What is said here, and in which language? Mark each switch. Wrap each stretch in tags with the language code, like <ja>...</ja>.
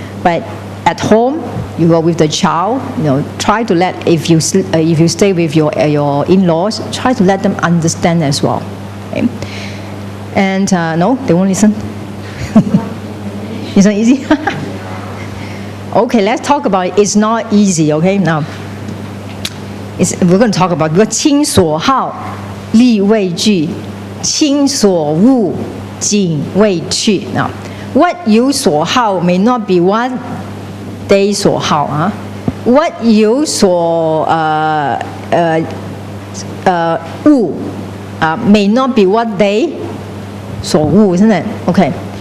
<en>But at home, you go with the child. Try to let if you stay with your in-laws, try to let them understand as well. Okay? And no, they won't listen. It's not easy. Okay, let's talk about it. It's not easy. Okay, now. We're going to talk about</en> <zh>亲所好力为具，亲所恶谨为去.</zh> <en>Now, what you 所好 may not be what they 所好. What you 所恶 may not be what they 所恶, isn't it? Okay.</en>